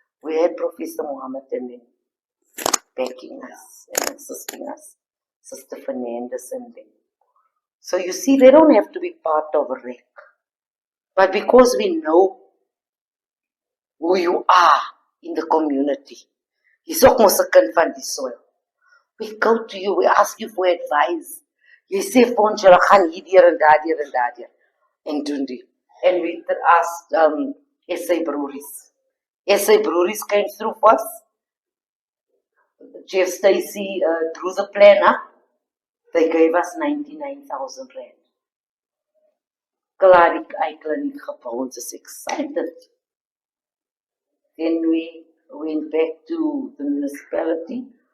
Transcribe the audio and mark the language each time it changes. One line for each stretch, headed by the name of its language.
English: We had Professor Mohammed and then backing us and assisting us, Sister Fernandez and them. So you see, they don't have to be part of a REC. But because we know who you are in the community,
Afrikaans: jy's ook mos 'n kind van die
English: soil. We go to you, we ask you for advice.
Afrikaans: Jy sê vir ons, julle gaan hierdeur en daardeur en daardeur. En doen die.
English: And we asked SA Breweries. SA Breweries came through first. Jeff Stacy drew the plan up. They gave us 99,000 rand.
Afrikaans: Klaar die eikling gebou, ons is excited.
English: Then we went back to the municipality.